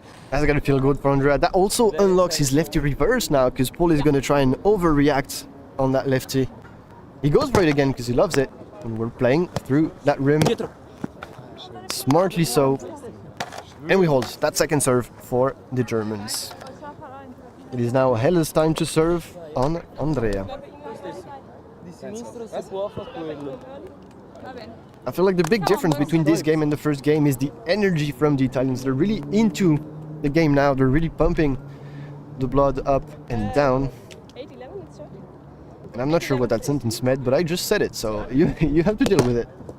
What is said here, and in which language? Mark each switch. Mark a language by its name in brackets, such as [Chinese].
[English] That's gonna feel good for Andrea. That also unlocks his lefty reverse now, because Paul is gonna try and overreact on that lefty. He goes for it again because he loves it. And we're playing through that rim. Smartly so. And we hold that second serve for the Germans. It is now Hella's time to serve on Andrea. [Italian] di sinistro si può fare quello. Va bene. [English] I feel like the big difference between this game and the first game is the energy from the Italians. They're really into the game now. They're really pumping the blood up and down. 8-11, it's short. And I'm not sure what that sentence meant, but I just said it, so you have to deal with it.